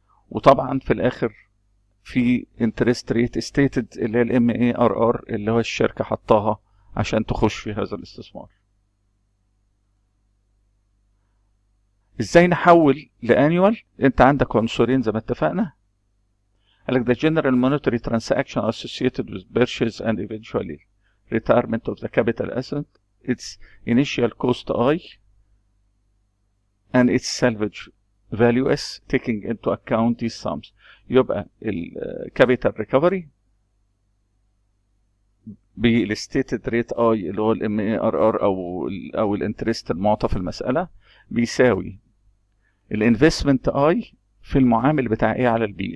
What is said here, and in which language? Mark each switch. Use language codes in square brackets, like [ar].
[ar] وطبعا في الآخر في [en] interest rate stated [ar] اللي هي MARR اللي هو الشركة حطاها عشان تخش في هذا الاستثمار. ازاي نحول لانيوال؟ انت عندك عنصرين زي ما اتفقنا. [en] قالك the general monetary transaction associated with purchase and eventually retirement of the capital asset, its initial cost I and its salvage value S taking into account these sums. [ar] يبقى الكابيتال ريكفري بالستيتد ريت I اللي هو MARR او الانترست المعطى في المسألة بيساوي الانفستمنت اي في المعامل بتاع ايه على البي.